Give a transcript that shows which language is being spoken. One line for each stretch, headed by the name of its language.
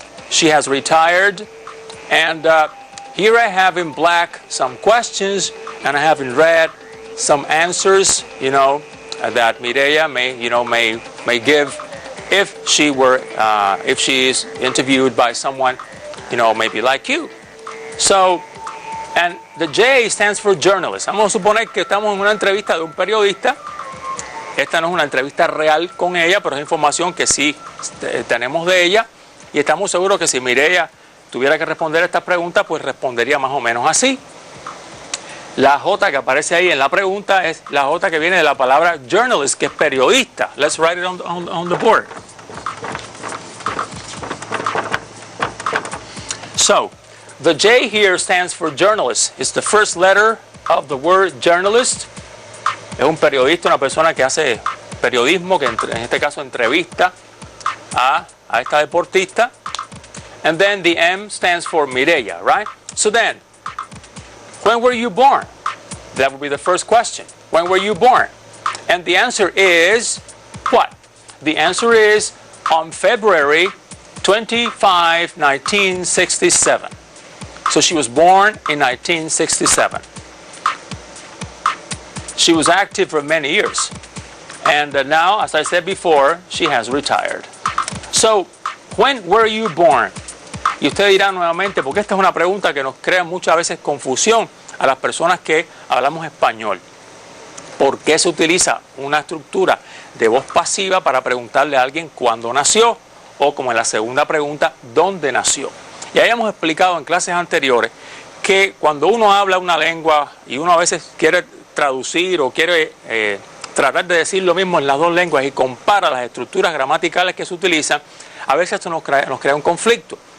English: She has retired. And here I have in black some questions, and I have in red some answers, you know, that Mireya may give if she is interviewed by someone, you know, maybe like you. So, and the J stands for journalist.
Spanish: Vamos a suponer que estamos en una entrevista de un periodista. Esta no es una entrevista real con ella, pero es información que sí tenemos de ella. Y estamos seguros que si Mireya tuviera que responder esta pregunta, pues respondería más o menos así. La J que aparece ahí en la pregunta es la J que viene de la palabra journalist, que es periodista.
English: Let's write it on the board. So, the J here stands for journalist. It's the first letter of the word journalist.
Spanish: Es un periodista, una persona que hace periodismo, que en este caso entrevista a esta deportista.
English: And then the M stands for Mireya, right? So then, when were you born? That would be the first question. When were you born? And the answer is what? The answer is on February 25, 1967. So she was born in 1967. She was active for many years. And now, as I said before, she has retired. So, when were you born?
Spanish: Y usted dirá nuevamente, porque esta es una pregunta que nos crea muchas veces confusión a las personas que hablamos español. ¿Por qué se utiliza una estructura de voz pasiva para preguntarle a alguien cuándo nació? O como en la segunda pregunta, ¿dónde nació? Ya habíamos explicado en clases anteriores que cuando uno habla una lengua y uno a veces quiere traducir o quiere tratar de decir lo mismo en las dos lenguas y compara las estructuras gramaticales que se utilizan, a veces esto nos crea un conflicto.